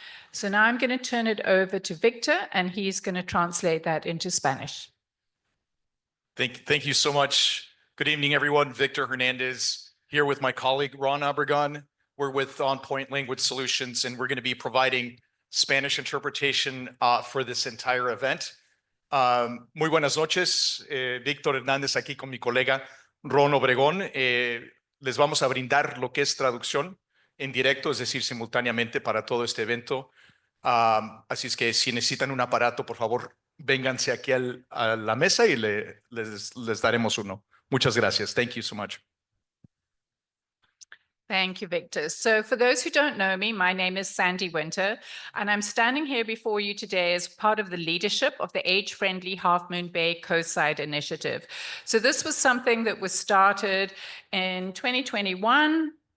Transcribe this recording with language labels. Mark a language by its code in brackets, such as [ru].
[en] So now I'm going to turn it over to Victor, and he's going to translate that into Spanish. Thank you so much. Good evening, everyone. Victor Hernandez here with my colleague, Ron Obregon. We're with On Point Language Solutions, and we're going to be providing Spanish interpretation for this entire event. [es] Muy buenas noches. Víctor Hernández aquí con mi colega Ron Obregón. Les vamos a brindar lo que es traducción en directo, es decir, simultáneamente para todo este evento. Así es que si necesitan un aparato, por favor, vénganse aquí a la mesa y les daremos uno. Muchas gracias. [en] Thank you so much. Thank you, Victor. So for those who don't know me, my name is Sandy Winter, and I'm standing here before you today as part of the leadership of the age-friendly Half Moon Bay Coastside initiative. So this was something that was started in 2021.